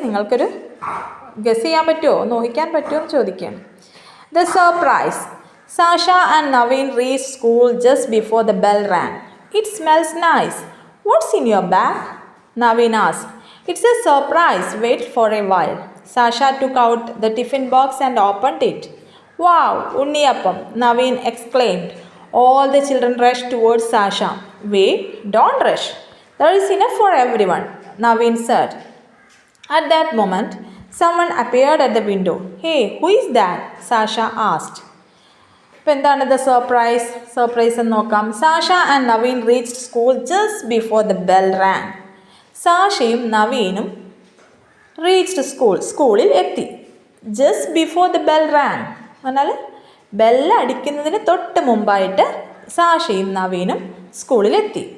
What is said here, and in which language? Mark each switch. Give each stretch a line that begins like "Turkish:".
Malayalam: നിങ്ങൾക്കൊരു ഗസ് ചെയ്യാൻ പറ്റുമോ, ഊഹിക്കാൻ പറ്റുമോ എന്ന് ചോദിക്കുകയാണ്. The surprise.
English: Sasha and Naveen reach school just before the bell rang. It smells nice. What's in your bag? Naveen asked. It's a surprise. Wait for a while. Sasha took out the tiffin box and opened it. Wow, unniyappam, Naveen exclaimed. All the children rushed towards Sasha. Wait, don't rush. There is enough for everyone, Naveen said. At that moment, someone appeared at the window. Hey, who is that? Sasha asked.
Malayalam: ഇപ്പോൾ എന്താണ്
English: the surprise
Malayalam: എന്ന് നോക്കാം.
English: Sasha and Naveen reached school just before the bell rang.
Malayalam: സാഷയും നവീനും reached സ്കൂളിൽ എത്തി.
English: just before the bell rang
Malayalam: എന്നാൽ bell അടിക്കുന്നതിന് തൊട്ട് മുമ്പായിട്ട് സാഷയും നവീനും സ്കൂളിലെത്തി.